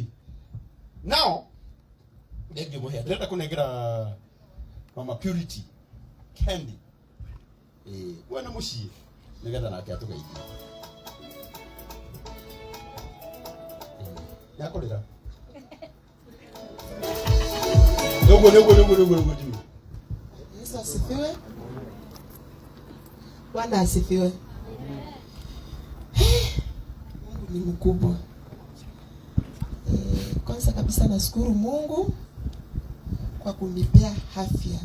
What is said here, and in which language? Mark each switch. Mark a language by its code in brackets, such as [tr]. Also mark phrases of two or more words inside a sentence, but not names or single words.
[ki] Now ndege muhea ndenda kunengera Mama Purity Candy wana mucii nigetha nake atugeithie yakorira Dogo [sw] Yesu asifiwe. Bwana asifiwe. Mungu ni mkubwa. Kwanza kabisa nashukuru Mungu kwa kunipea afya.